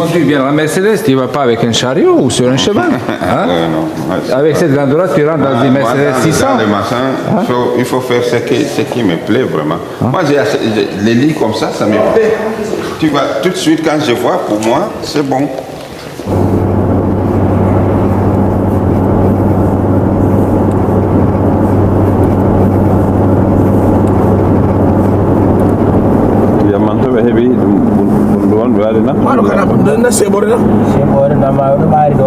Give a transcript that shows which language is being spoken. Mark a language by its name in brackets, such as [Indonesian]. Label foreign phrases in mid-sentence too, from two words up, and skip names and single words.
[French] Conduis bien la Mercedes, tu ne vas pas avec un chariot ou sur un cheval. Hein? Non. Avec cette gandoura, tu rentres dans une Moi, Mercedes 600. dans les machins, il faut faire ce qui me plaît vraiment. Moi, les lits comme ça me plaît. Tu vois, tout de suite, quand je vois, pour moi, c'est bon. [Fula] Maɗo kana na seɓore na seɓore namayo ɗo ɓaari ɗo